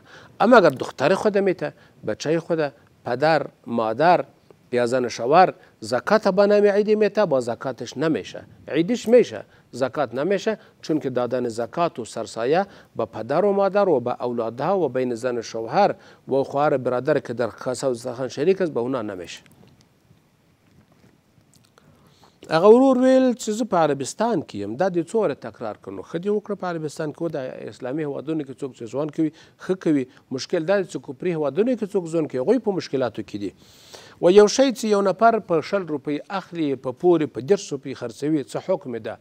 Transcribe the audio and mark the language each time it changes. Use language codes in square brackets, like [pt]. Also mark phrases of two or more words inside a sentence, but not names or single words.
[fa] اما اگر دختر خود میته بچه خود پدر مادر یا زن شوهر زکات به نام عیدی میته با زکاتش نمیشه عیدیش میشه زکات نمیشه چون که دادن زکات و سرسایه به پدر و مادر و به اولادها و بین زن شوهر و خواهر برادر که در کاسه و دسترخوان شریک است به اونا نمیشه. [ps] هغه ورور ویل چې زه په عربستان کې یم دا دې څو واره تکرار کړنو ښه دې وکړه په عربستان کې د اسلامي هیوادونو کې څوک چې ژوند کوي ښه کوي مشکل دا دی چې کفري هیوادونو کې څوک ژوند کوي هغوی په مشکلاتو کې دي و یو شی چې یو نفر په 60 روپۍ اخلي په پورې په 10 روپۍ خرڅوي څه حکم ده